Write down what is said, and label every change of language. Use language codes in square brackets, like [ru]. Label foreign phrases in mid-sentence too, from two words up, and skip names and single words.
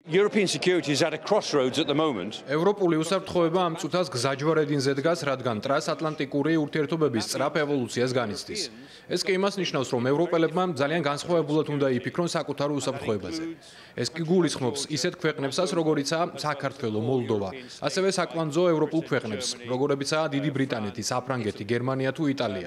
[en] European security is at a crossroads at the moment. [ka] ევროპული უსაფრთხოება ამ წუთას გზაჯვარედინზე დგას, რადგან ტრანსატლანტიკური ურთიერთობების სწრაფ ევოლუციას განიცდის. ეს კი იმას ნიშნავს, რომ ევროპელებმა ძალიან განსხვავებულად უნდა იფიქრონ საკუთარ უსაფრთხოებაზე. ეს კი გულისხმობს ისეთ ქვეყნებსაც, როგორიცაა საქართველო, მოლდოვა, ასევე საკვანძო ევროპულ ქვეყნებს, როგორებიცაა დიდი ბრიტანეთი, საფრანგეთი, გერმანია თუ იტალია.